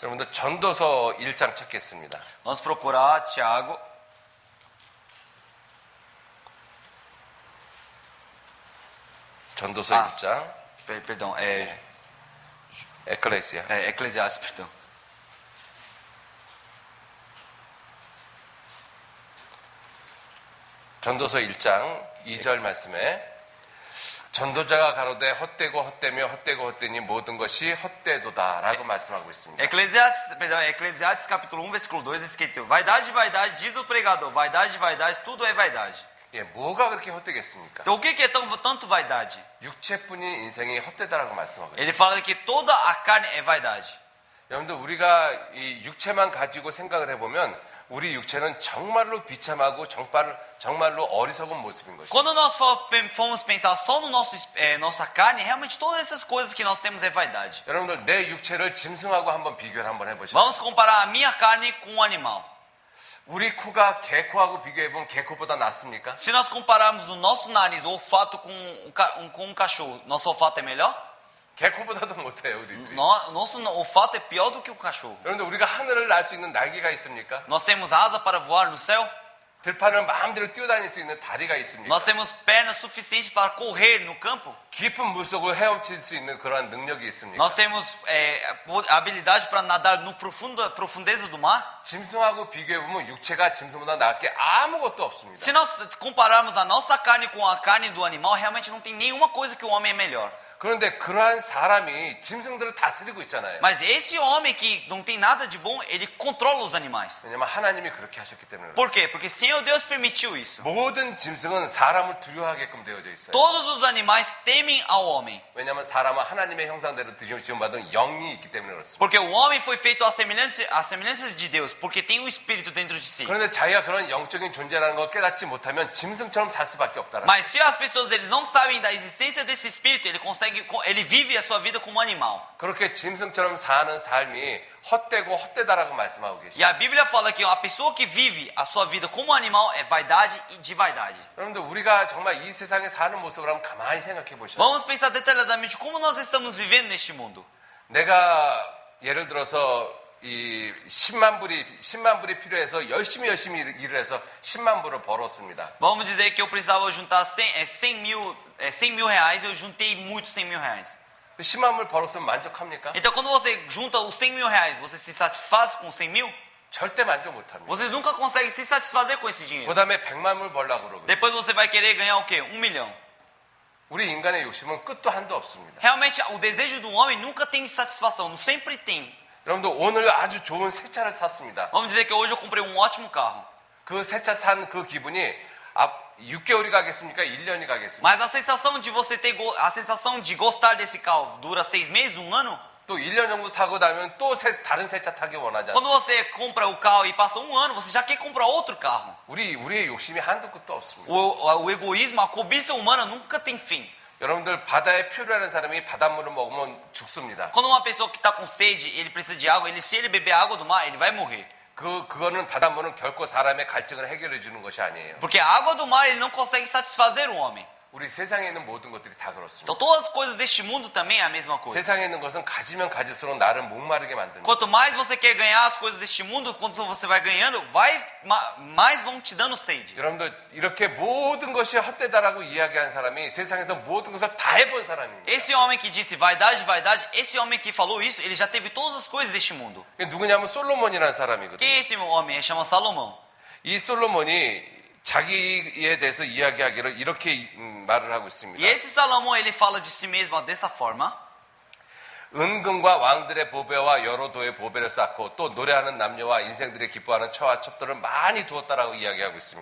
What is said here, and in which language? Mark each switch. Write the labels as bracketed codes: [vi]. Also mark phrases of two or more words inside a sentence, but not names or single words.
[ko] 여러분들 전도서 1장 찾겠습니다. [pt] Vamos procurar Tiago. [ko] 전도서 1장 [pt] Perdão, [ko] 에클레시아. [pt] Eclesiastes, perdão. [ko] 전도서 1장 2절 말씀에 전도자가 가로되 헛되고 헛되며 헛되고 헛되니 모든 것이 헛되도다라고 말씀하고 있습니다. [pt] Eclesiastes capítulo 1, versículo 2, escrito: Vaidade, vaidade, diz o pregador, vaidade, vaidade, tudo é vaidade. [ko] 뭐가 그렇게 헛되겠습니까? [pt] Então o que é tanto vaidade? [ko] 육체뿐인 인생이 헛되다라고 말씀하고 있습니다. [pt] Ele fala que toda a carne é vaidade. [ko] 여러분들 우리가 이 육체만 가지고 생각을 해보면 우리 육체는 정말로 비참하고 정말로 어리석은 모습인 것입니다. [pt] Quando nós formos pensar só no nossa carne, realmente todas essas coisas que nós temos é vaidade. [ko] 여러분들 내 육체를 짐승하고 한번 비교를 한번 해보시죠. [pt] Vamos comparar a minha carne com um animal. [ko] 우리 코가 개코하고 비교해보면 개코보다 낫습니까? [pt] Se nós compararmos o nosso nariz, o olfato com um cachorro, nosso olfato é melhor? [ko] 개코보다도 못해요 우리들이. [pt] Nosso olfato é pior do que o cachorro. [ko] 여러분들 우리가 하늘을 날 수 있는 날개가 있습니까? [pt] Nós temos asa para voar no céu? [ko] 들판을 마음대로 뛰어다닐 수 있는 다리가 있습니까? [pt] Nós temos pernas suficientes para correr no campo? [ko] 깊은 물속을 헤엄칠 수 있는 그러한 능력이 있습니까? [pt] Nós temos habilidade para nadar no profundeza do mar? [ko] 짐승하고 비교해보면 육체가 짐승보다 나을 게 아무것도 없습니다. [pt] Se nós compararmos a nossa carne com a carne do animal, realmente não tem nenhuma coisa que o homem é melhor. [ko] 그런데 그러한 사람이 짐승들을 다스리고 있잖아요. [pt] Mas esse homem que não tem nada de bom, ele controla os animais. [ko] 왜냐하면 하나님이 그렇게 하셨기 때문에. [pt] Por quê? Porque Senhor Deus permitiu isso. [ko] 모든 짐승은 사람을 두려워하게끔 되어져 있어요. [pt] Todos os animais temem ao homem. [ko] 왜냐하면 사람은 하나님의 형상대로 지음받은 영이 있기 때문에 그렇습니다. [pt] Porque o homem foi feito à semelhança de Deus, porque tem o Espírito dentro de si. [ko] 그런데 자기가 그런 영적인 존재라는 걸 깨닫지 못하면 짐승처럼 살 수밖에 없다는. [pt] Mas se as pessoas eles não sabem da existência desse Espírito, ele vive a sua vida como animal. [ko] 그렇게 짐승처럼 사는 삶이 헛되고 헛되다라고 말씀하고 계시죠. [pt] E a Bíblia fala que a pessoa que vive a sua vida como animal é vaidade e de vaidade. [ko] 여러분들 우리가 정말 이 세상에 사는 모습을 한번 가만히 생각해 보셔요. [pt] Vamos pensar detalhadamente como nós estamos vivendo neste mundo. [ko] 내가 예를 들어서 이 10만 불이 필요해서 열심히 일을 해서 10만 불을 벌었습니다. [pt] Vamos dizer que eu precisava juntar 100 mil reais, eu juntei muito 100 mil reais. [ko] 10만 불 벌었으면 만족합니까? [pt] Então quando você junta os 100 mil reais, você se satisfaz com 100 mil? [ko] 절대 만족 못합니다. [pt] Você nunca consegue se satisfazer com esse dinheiro. [ko] 그 다음에 100만을 벌려고 그러고. [pt] Depois você vai querer ganhar o quê? 1 milhão. [ko] 우리 인간의 욕심은 끝도 한도 없습니다. [pt] Realmente, o desejo do homem nunca tem satisfação, sempre tem. [ko] 여러분들 오늘 아주 좋은 새 차를 샀습니다. [pt] Vamos dizer que hoje eu comprei um ótimo carro. [ko] 그 새 차 산 그 기분이 6개월이 가겠습니까? 1년이 가겠습니까? [pt] Mas a sensação de você ter a sensação de gostar desse carro dura 6 meses, 1 ano? [ko] 또 1년 정도 타고 나면 또 다른 새 차 타기 원하지 [pt] Quando [ko] 않습니까? [pt] você compra o carro e passa 1 ano, você já quer comprar outro carro. [ko] 우리의 욕심이 한도 끝도 없습니다. [pt] O egoísmo, a cobiça humana nunca tem fim. [ko] 여러분들 바다에 표류하는 사람이 바닷물을 먹으면 죽습니다. [pt] Quando uma pessoa que está com sede, ele precisa de água, se ele beber água do mar, ele vai morrer. [ko] 그거는 바닷물은 결코 사람의 갈증을 해결해 주는 것이 아니에요. [pt] Porque a água do mar, ele não consegue satisfazer o homem. [ko] 우리 세상에 있는 모든 것들이 다 그렇습니다. [pt] Então todas as coisas deste mundo também é a mesma coisa. [ko] 세상에 있는 것은 가지면 가질수록 나를 목마르게 만듭니다. [pt] Quanto mais você quer ganhar as coisas deste mundo, quanto você vai ganhando, mais vão te dando sede. [ko] 여러분들 이렇게 모든 것이 헛되다라고 이야기한 사람이 세상에서 모든 것을 다 해본 사람입니다. [pt] Esse homem que disse vaidade, vaidade, esse homem que falou isso, ele já teve todas as coisas deste mundo. [ko] 누구냐면 솔로몬이라는 사람이거든요. [pt] Quem é esse homem? Ele chama Salomão. [ko] 이 솔로몬이 자기에 대해서 이야기하기를 이렇게 말을 하고 있습니다. [pt] E esse Salomão, ele fala de si mesmo dessa forma. [ko] 은금과 왕들의 보배와 여러 도의 보배를 쌓고 또 노래하는 남녀와 인생들이 기뻐하는 처와 첩들을 많이 두었다라고 이야기하고 있습니다.